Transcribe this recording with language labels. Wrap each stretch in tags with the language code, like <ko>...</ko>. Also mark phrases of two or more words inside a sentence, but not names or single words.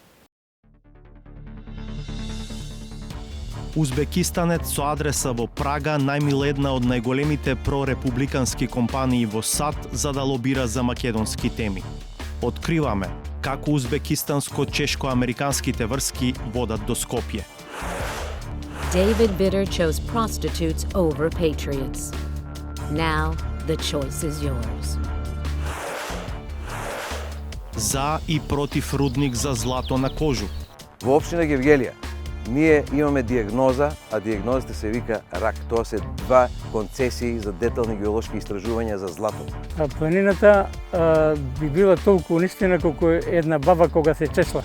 <mk>Узбекистанец со адреса во Прага најмил една од најголемите прорепубликански компании во САД за да лобира за македонски теми. Откриваме како узбекистанско-чешко-американските врски водат до Скопје.</mk> <en>David Bitter chose prostitutes over patriots. Now the choice is yours.</en> <mk>За и против рудник за злато на Кожу. Во општина Гевгелија ние имаме диагноза, а диагнозата се вика рак. Тоа се 2 концесии за детални геолошки истражувања за злато. Планината би била толку унистина колку една баба кога се чешла.</mk>